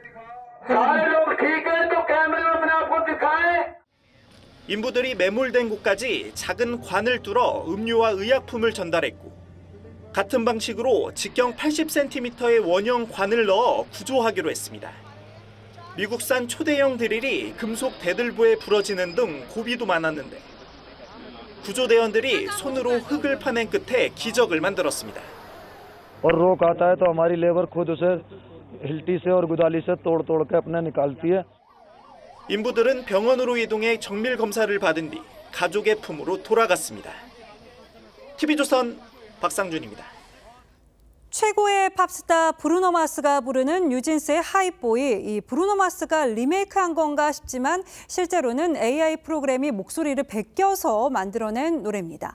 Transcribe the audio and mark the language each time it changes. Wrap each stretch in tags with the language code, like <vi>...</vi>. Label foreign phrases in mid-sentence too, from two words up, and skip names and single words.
<ko>인부들이 매몰된 곳까지 작은 관을 뚫어 음료와 의약품을 전달했고 같은 방식으로 직경 80cm의 원형 관을 넣어 구조하기로 했습니다. 미국산 초대형 드릴이 금속 대들보에 부러지는 등 고비도 많았는데 구조대원들이 손으로 흙을 파낸 끝에 기적을 만들었습니다.</ko> <hi>और रोक आता है तो हमारी लेबर खुद उसे हिल्टी से और गुदाली से तोड़ के अपने निकालती है.</hi> <ko>인부들은 병원으로 이동해 정밀 검사를 받은 뒤 가족의 품으로 돌아갔습니다. TV조선 박상준입니다. 최고의 팝스타 브루노 마스가 부르는 뉴진스의 하이보이, 이 브루노 마스가 리메이크한 건가 싶지만 실제로는 AI 프로그램이 목소리를 베껴서 만들어낸 노래입니다.</ko>